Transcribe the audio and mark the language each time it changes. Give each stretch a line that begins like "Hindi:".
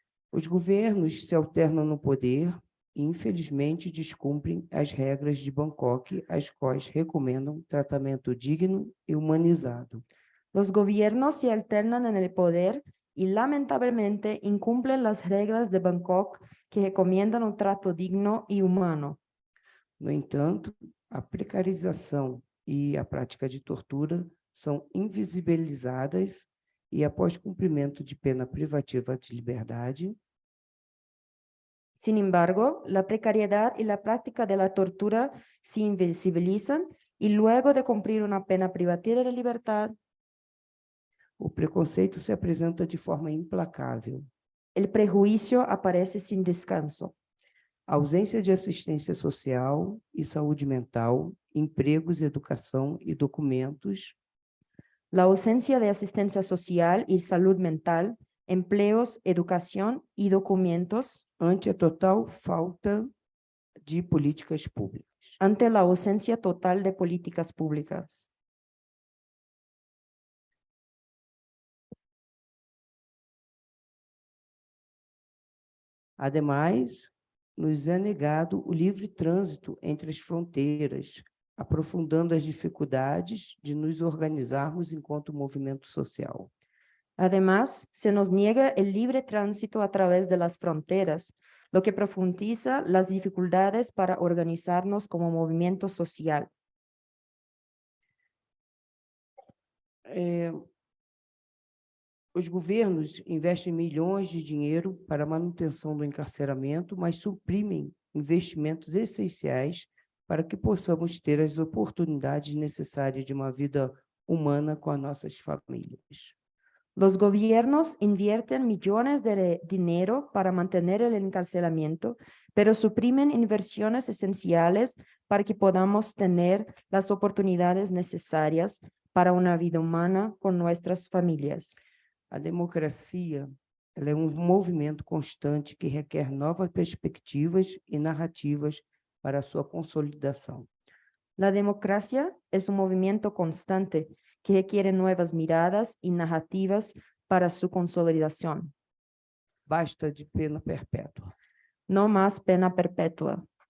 Portuguese: Os governos se alternam no poder e, infelizmente, descumprem as regras de Bangkok, as quais recomendam tratamento digno e humanizado.
Spanish: Los gobiernos se alternan en el poder y lamentablemente incumplen las reglas de Bangkok que recomiendan un trato digno y humano.
Portuguese: No entanto, a precarização e a prática de tortura são invisibilizadas e, após cumprimento de pena privativa de liberdade,
Spanish: Sin embargo, la precariedad y la práctica de la tortura se invisibilizan y luego de cumplir una pena privativa de libertad,
Portuguese: o preconceito se apresenta de forma implacável.
Spanish: el prejuicio aparece sin descanso.
Portuguese: A ausência de assistência social e saúde mental, empregos, educação e documentos,
Spanish: La ausencia de asistencia social y salud mental, empleos, educación y documentos
Portuguese: ante a total falta de políticas públicas.
Spanish: ante la ausencia total de políticas públicas.
Portuguese: Ademais, nos é negado o livre trânsito entre as fronteiras, aprofundando as dificuldades de nos organizarmos enquanto movimento social.
Spanish: Además, se nos niega el libre tránsito a través de las fronteras, lo que profundiza las dificultades para organizarnos como movimiento social.
Portuguese: Os governos investem milhões de dinheiro para a manutenção do encarceramento, mas suprimem investimentos essenciais para que possamos ter as oportunidades necessárias de uma vida humana com as nossas famílias.
Spanish: Los gobiernos invierten millones de dinero para mantener el encarcelamiento, pero suprimen inversiones esenciales para que podamos tener las oportunidades necesarias para una vida humana con nuestras familias.
Portuguese: A democracia, ela é um movimento constante que requer novas perspectivas e narrativas para a sua consolidação.
Spanish: La democracia es un movimiento constante que requiere nuevas miradas y narrativas para su consolidación.
Portuguese: Basta de pena perpétua.
Spanish: No más pena perpetua.